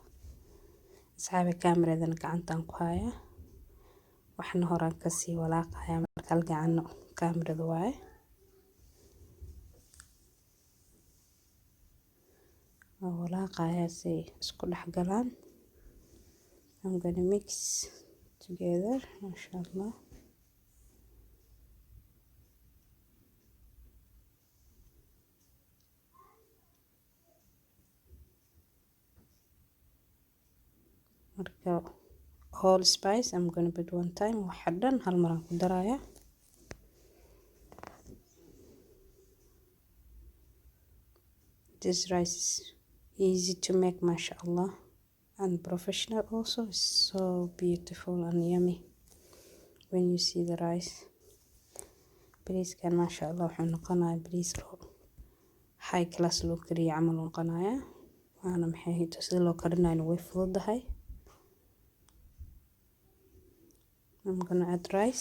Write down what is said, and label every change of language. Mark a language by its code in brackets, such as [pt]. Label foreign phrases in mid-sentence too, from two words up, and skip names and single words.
[so] asxaabi kaamiradan gacantaan ku hayaa. waxna horaan kasii walaaqayaa marka hal gacan kaamirada waaye. walaaqaya si isku dhex galaan. [en] I'm gonna mix together, mashallah. Marka all spice I'm gonna put one time, [so] waxa dhan hal mar aan ku daraya. [en] This rice is easy to make, mashallah, and professional also. It's so beautiful and yummy when you see the rice. [so] Bariiskan mashallah wuxuu noqonayaa bariis oo [en] high class [so] loo kariyo camal noqonaya. Waana maxay hito sida loo karinayo way fududahay. [en] I'm gonna add rice.